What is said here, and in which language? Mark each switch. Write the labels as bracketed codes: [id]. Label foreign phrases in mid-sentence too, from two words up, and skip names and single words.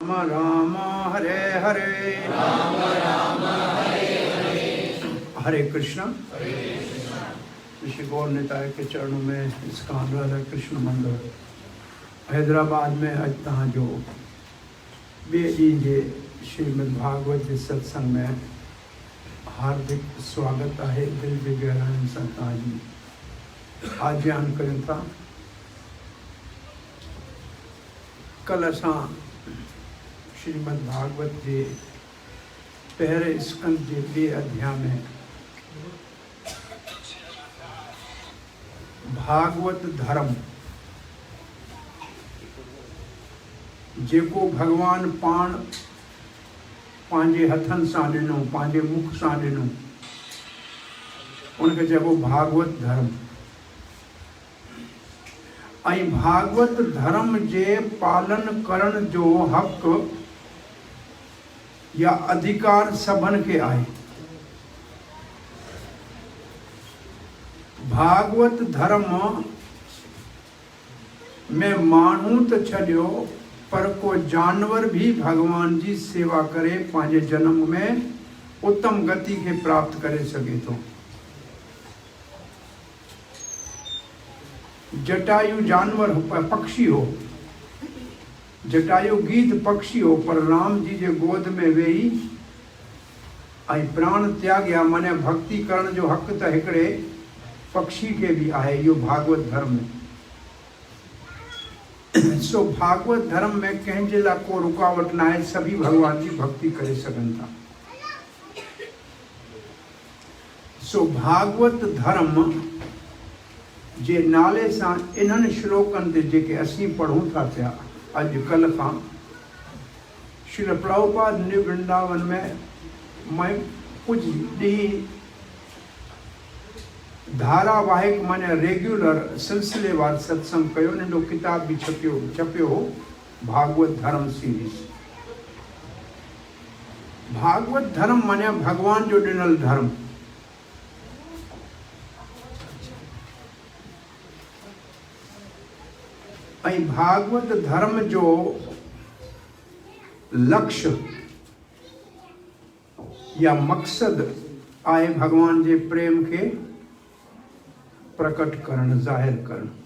[sd] राम हरे हरे राम राम हरे हरे हरे कृष्णा। ऋषि गौर निताय के चरणों में इसका राधा कृष्ण मंदिर हैदराबाद में अज तहाँ जो बेड़ी जे श्रीमद् भागवत जे सत्संग में [hi] हार्दिक स्वागत है। [sd] दिल जी गहराइनि सां तव्हांजी आज्ञान कयूं था। कल असां श्रीमद् भागवत जे पहिरें स्कंद जे ॿिए अध्याय में भागवत धर्म जेको भगवान पाण पंहिंजे हथनि सां ॾिनो, पंहिंजे मुख सां ॾिनो, उनखे चइबो भागवत धर्म। ऐं भागवत धर्म जे पालन करण जो हक़ या अधिकार सभिनि खे आहे। भागवत धर्म में माण्हू त छॾियो पर को जानवर भी भगवान जी सेवा करे पंहिंजे जन्म में उत्तम गति के प्राप्त करे सके थो। जटायु जानवर पक्षी हो, जटायु गीत पक्षी हो, पर राम जी जे गोद में वेही ऐं प्राण त्याग्या, माने भक्ति करण जो हक़ त हिकिड़े पक्षी के भी आहे। इहो भागवत धर्म में सो भागवत धर्म में कंहिंजे लाइ को रुकावट ना है। सभी भगवान जी भक्ति करे सघनि था। सो भागवत धर्म जे नाले सां इन्हनि श्लोकनि ते जेके असीं पढ़ूं था पिया अॼुकल्ह खां, श्री प्रभुपाद ने वृंदावन में मैं कुछ ॾींहं धारावाहिक माने रेग्युलर सिलसिलेवार सत्संग कयो। नंढो किताब भी छपियो हो, भागवत धर्म सीरीज। भागवत धर्म माने भगवान जो ॾिनल धर्म। ऐं भागवत धर्म जो लक्ष्य या मकसद आहे भगवान जे प्रेम के प्रकट करण, जाहिर करण।